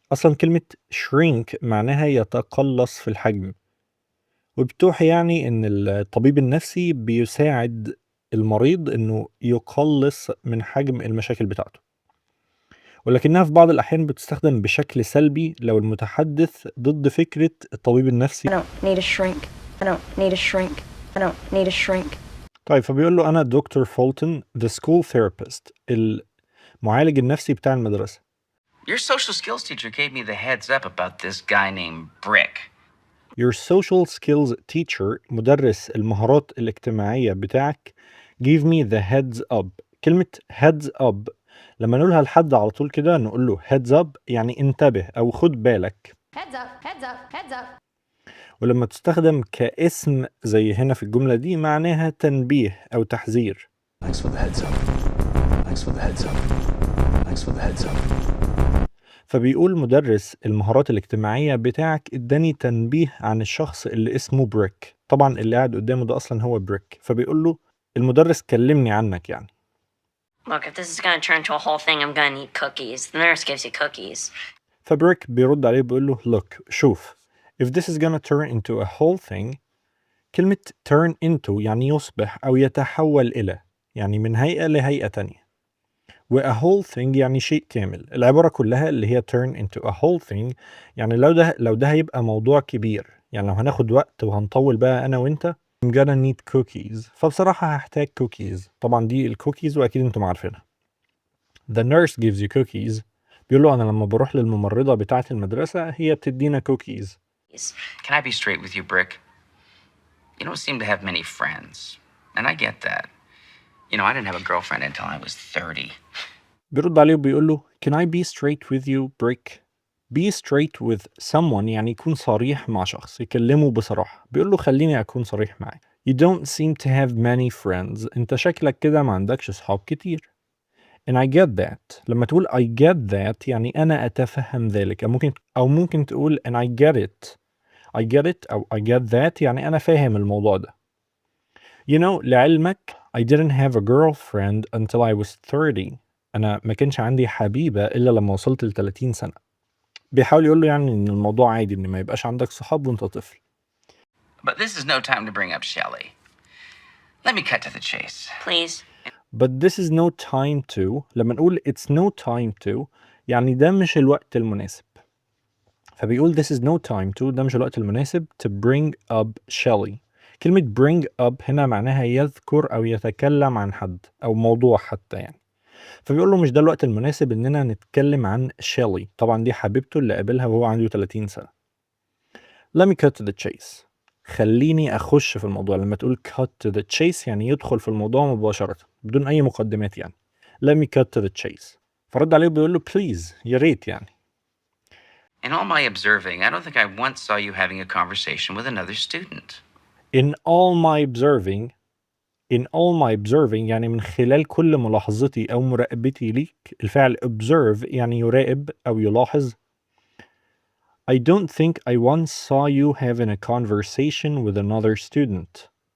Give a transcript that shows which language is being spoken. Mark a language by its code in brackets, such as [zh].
[ar] أصلا كلمة shrink معناها يتقلص في الحجم، وبتوحي يعني إن الطبيب النفسي بيساعد المريض إنه يقلص من حجم المشاكل بتاعته، ولكنها في بعض الأحيان بتستخدم بشكل سلبي لو المتحدث ضد فكرة الطبيب النفسي. [en] I don't need a shrink. I don't need a shrink. I don't need a shrink. [ar] طيب، فبيقول له أنا دكتور فولتون [en] the school therapist، [ar] المعالج النفسي بتاع المدرسة. [en] Your social skills teacher gave me the heads up about this guy named Brick. Your social skills teacher، [ar] مدرس المهارات الاجتماعية بتاعك، [en] give me the heads up. [ar] كلمة heads up لما نقولها لحد على طول كده نقول له heads up، يعني انتبه أو خد بالك. [en] Heads up, heads up, heads up. [ar] ولما تستخدم كاسم زي هنا في الجملة دي معناها تنبيه أو تحذير. [en] Thanks for the heads up. Thanks for the heads up. Thanks for the heads up. [ar] فبيقول مدرس المهارات الاجتماعية بتاعك اداني تنبيه عن الشخص اللي اسمه بريك. طبعا اللي قاعد قدامه ده أصلا هو بريك، فبيقول له المدرس كلمني عنك يعني. [en] Look, if this is gonna turn into a whole thing, I'm gonna need cookies. The nurse gives you cookies. [ar] فبريك بيرد عليه بيقول له [en] look، [ar] شوف، [en] if this is gonna turn into a whole thing. [ar] كلمة turn into يعني يصبح أو يتحول إلى، يعني من هيئة لهيئة تانية. و a whole thing يعني شيء كامل. العبارة كلها اللي هي [en] turn into a whole thing، [ar] يعني لو ده هيبقى موضوع كبير، يعني لو هناخد وقت وهنطول بقى أنا وأنت، [en] I'm gonna need cookies. [ar] فبصراحة هحتاج cookies. طبعا دي الكوكيز وأكيد أنتم عارفينها. [en] The nurse gives you cookies. [ar] بيقول له أنا لما بروح للممرضة بتاعة المدرسة هي بتدينا cookies. [en] Can I be straight with you, Brick? You don't seem to have many friends, and I get that. You know, I didn't have a girlfriend until I was 30. [ar] بيرد عليه وبيقول له [en] Can I be straight with you, Brick? Be straight with someone [ar] يعني يكون صريح مع شخص، يكلمه بصراحة. بيقول له خليني أكون صريح معاك. [en] You don't seem to have many friends. [ar] أنت شكلك كده ما عندكش صحاب كتير. [en] And I get that. [ar] لما تقول [en] I get that [ar] يعني أنا أتفهم ذلك، أو ممكن تقول [en] and I get it. I get it [ar] أو [en] I get that [ar] يعني أنا فاهم الموضوع ده. [en] You know، [ar] لعلمك [en] I didn't have a girlfriend until I was 30. [ar] أنا ما كانش عندي حبيبة إلا لما وصلت ل30 سنة. بيحاول يقول له يعني إن الموضوع عادي إن ما يبقاش عندك صحاب وأنت طفل. [en] But this is no time to bring up Shelley. Let me cut to the chase. Please. But this is no time to، [ar] لما نقول [en] it's no time to [ar] يعني ده مش الوقت المناسب. فبيقول [en] this is no time to، [ar] ده مش الوقت المناسب [en] to bring up Shelley. [ar] كلمة bring up هنا معناها يذكر أو يتكلم عن حد أو موضوع حتى يعني. فبيقول له مش ده الوقت المناسب إننا نتكلم عن شيلي. طبعا دي حبيبته اللي قابلها وهو عنده 30 سنة. [en] Let me cut to the chase. [ar] خليني أخش في الموضوع. لما تقول [en] cut to the chase [ar] يعني يدخل في الموضوع مباشرة بدون أي مقدمات يعني. [en] Let me cut to the chase. [ar] فرد عليه بيقول له please، يا ريت يعني. [en] In all my observing, I don't think I once saw you having a conversation with another student. In all my observing. In all my observing [ar] يعني من خلال كل ملاحظتي أو مراقبتي ليك. الفعل observe يعني يراقب أو يلاحظ. [en] I don't think I once saw you having a conversation with another student.